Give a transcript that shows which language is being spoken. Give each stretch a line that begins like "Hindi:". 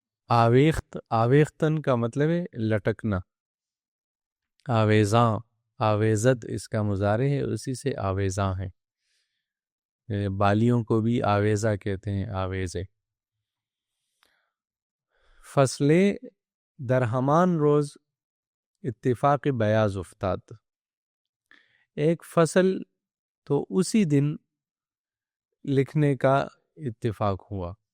Urdu: آویخت، آویختن کا مطلب ہے لٹکنا، آویزاں آویزت اس کا مضارع ہے، اسی سے آویزاں ہیں. بالیوں کو بھی آویزہ کہتے ہیں، آویزے.
Persian: فصلے در ہمان روز اتفاق بیاض افتاد.
Urdu: ایک فصل تو اسی دن لکھنے کا اتفاق ہوا.